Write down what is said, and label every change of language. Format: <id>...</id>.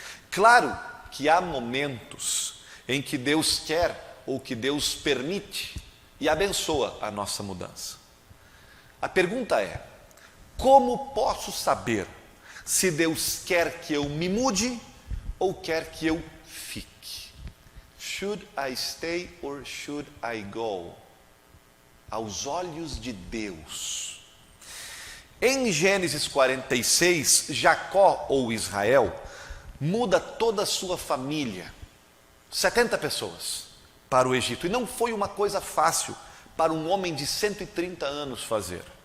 <pt>Claro que há momentos em que Deus quer ou que Deus permite e abençoa a nossa mudança. A pergunta é: como posso saber se Deus quer que eu me mude ou quer que eu fique?</pt> <en>Should I stay or should I go?</en> <pt>Aos olhos de Deus. Em Gênesis 46, Jacó ou Israel muda toda a sua família, 70 pessoas, para o Egito. E não foi uma coisa fácil para um homem de 130 anos fazer.</pt>